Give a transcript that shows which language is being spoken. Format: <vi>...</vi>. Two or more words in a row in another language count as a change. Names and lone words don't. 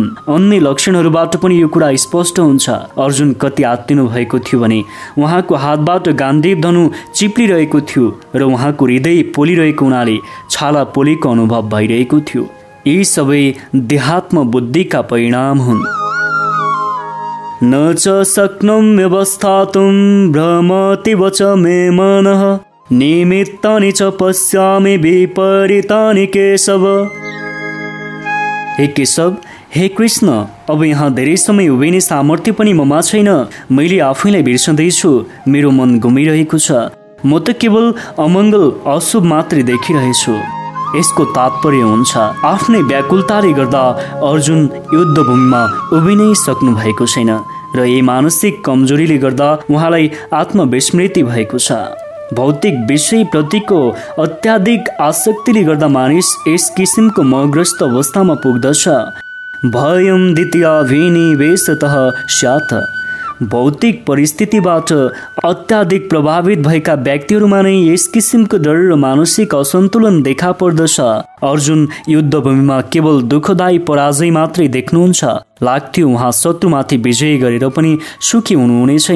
<ne>अन्य लक्षणहरूबाट पनि यो कुरा स्पष्ट हुन्छ। अर्जुन कति आत्तिनु भएको थियो भने उहाँको हात गान्धीव धनु चिप्लिरहेको थियो र उहाँको हृदय पोलिरहेको हुनाले छाला पोलेको अनुभव भइरहेको थियो। यी सबै देहात्म बुद्धिका परिणाम हुन्।</ne> <sa>न च शक्नुं व्यवस्थातुं भ्रमति वच मे मनः निमित्तानि च पश्यामि विपरीतानि केशव।</sa> <ne>हे केशव, हे कृष्ण, अब यहाँ धेरै समय उभिने सामर्थ्य पनि ममा छैन। मैले आफैलाई बिर्सँदैछु। मेरो मन घुमिरहेको छ। म त केवल अमङ्गल अशुभ मात्रै देखिरहेछु। यसको तात्पर्य हुन्छ आफ्नै व्याकुलताले गर्दा अर्जुन युद्धभूमिमा उभिनै सक्नु भएको छैन र यही मानसिक कमजोरीले गर्दा उहाँलाई आत्मविस्मृति भएको छ। भौतिक विषय प्रतिको अत्याधिक आसक्तिले गर्दा मानिस यस किसिमको मोहग्रस्त अवस्थामा पुग्दछ।</ne> <sa>भयं द्वितीयाभिनिवेशतः स्यात्।</sa> <ne>भौतिक परिस्थितिबाट अत्याधिक प्रभावित भएका व्यक्तिहरूमा नै यस किसिमको डर र मानसिक असन्तुलन देखा पर्दछ। अर्जुन युद्धभूमिमा केवल दुःखदायी पराजय मात्रै देख्नुहुन्छ। लाग्थ्यो उहाँ शत्रुमाथि विजय गरेर पनि सुखी हुनुहुने छैन।</ne>